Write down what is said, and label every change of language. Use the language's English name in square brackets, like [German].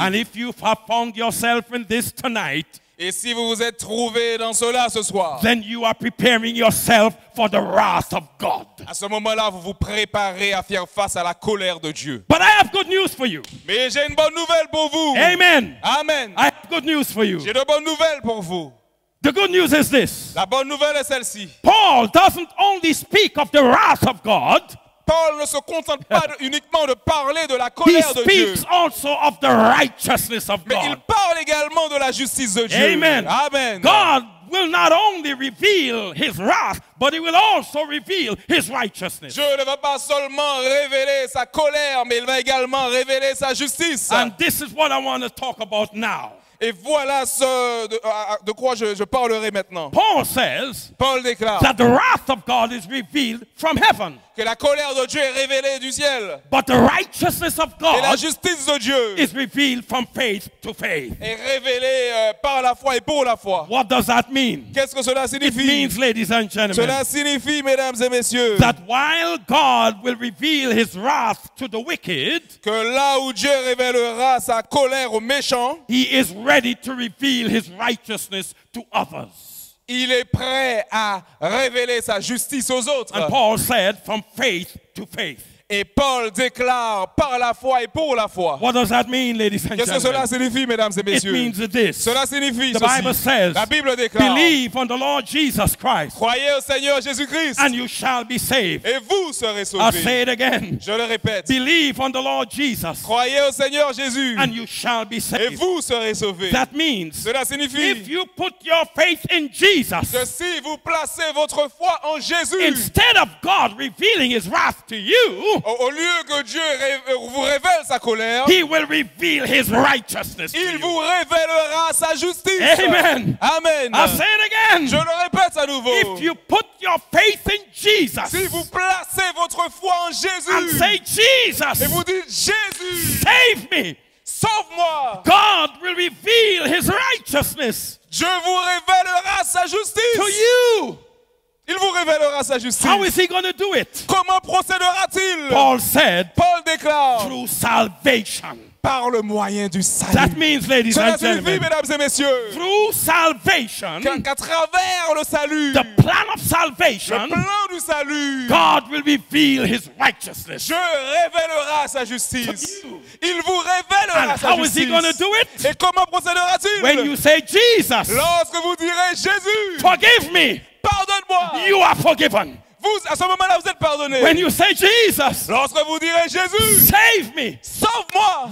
[English] And if you have found yourself in this tonight, [French] Et si vous vous êtes trouvé dans cela ce soir, [English] then you are preparing yourself for the wrath of God. [French] à ce moment-là, vous vous préparez à faire face à la colère de Dieu. [English] But I have good news for you. [French] Mais j'ai une bonne nouvelle pour vous. [English] Amen. [French] Amen. [English] I have good news for you. [French] J'ai de bonnes nouvelles pour vous. [English] The good news is this. [French] La bonne nouvelle est celle-ci. [English] Paul doesn't only speak of the wrath of God, [French] Paul ne se contente pas uniquement de parler de la [English] he [French] colère de Dieu, [English] speaks also of the righteousness of [French] mais il [English] God. [French] parle également de la justice de Dieu. [English] Amen. [French] Amen. [English] God will not only reveal his wrath, but he will also reveal his righteousness. [French] Dieu ne va pas seulement révéler sa colère, mais il va également révéler sa justice. [English] And this is what I want to talk about now. [French] Et voilà ce de quoi je parlerai maintenant. [English] Paul says [French] Paul déclare [English] that the wrath of God is revealed from heaven, [French] que la colère de Dieu est révélée du ciel [English] but the righteousness of [French] et la [English] God [French] justice de Dieu [English] is revealed from faith to faith. [French] est révélée par la foi et pour la foi. [English] What does that mean? [French] Qu'est-ce que cela [English] It [French] signifie? [English] means, ladies and gentlemen, [French] Cela signifie, mesdames et messieurs, [English] that while God will reveal his wrath to the wicked, [French] que là où Dieu révélera sa colère aux méchants, [English] he is ready to reveal his righteousness to others. [French] il est prêt à révéler sa justice aux autres. [English] And Paul said, from faith to faith. [French] Et Paul déclare par la foi et pour la foi. [English] What does that mean, ladies and [French] Qu'est-ce que cela [English] gentlemen? [French] signifie, mesdames et [English] It [French] messieurs? [English] means this. [French] Cela signifie [English] The Bible [French] ceci. [English] says, [French] La Bible déclare, [English] believe on the Lord Jesus Christ, [French] croyez au Seigneur Jésus-Christ [English] and you shall be saved. [French] et vous serez [English] I'll say [French] sauvés. [English] it again. [French] Je le répète, [English] Believe on the Lord Jesus, [French] croyez au Seigneur Jésus [English] and you shall be [French] et [English] saved. [French] vous serez sauvés. [English] That means [French] Cela [English] if [French] signifie [English] you put your faith in Jesus, [French] que si vous placez votre foi en Jésus, [English] instead of God revealing his wrath to you, [French] au lieu que Dieu vous révèle sa colère, [English] he will reveal his righteousness to [French] il [English] you. [French] vous révélera sa justice. [English] Amen. [French] Amen. [English] I'll say it again. [French] Je le répète à nouveau. [English] If you put your faith in Jesus [French] Si vous placez votre foi en [English] and [French] Jésus [English] say, [French] et [English] Jesus, [French] vous dites Jésus, [English] save me, [French] sauve-moi, [English] God will reveal his righteousness [French] Dieu vous révélera sa justice. [English] to you. [French] Il vous révélera sa justice. [English] How is he going to do it? [French] Comment procédera-t-il? [English] Paul said, [French] Paul déclare [English] through salvation. [French] par le moyen du salut. [English] That means, ladies [French] Cela [English] and [French] signifie, [English] gentlemen, [French] mesdames et messieurs, [English] through salvation, [French] qu'à travers le salut, [English] the plan of [French] le [English] salvation, [French] plan du salut, [English] God will reveal his righteousness. [French] Dieu révélera sa justice. [English] To you. [French] Il vous révélera [English] And [French] sa [English] how is he [French] justice. [English] going to do it? [French] Et comment procédera-t-il? [English] When you say, Jesus, [French] Lorsque vous direz Jésus, [English] forgive me, [French] pardonne-moi, [English] you are forgiven. [French] vous, à ce moment-là, vous êtes pardonné. [English] When you say, Jesus, [French] Lorsque vous direz Jésus, [English] save me, [French] sauve-moi,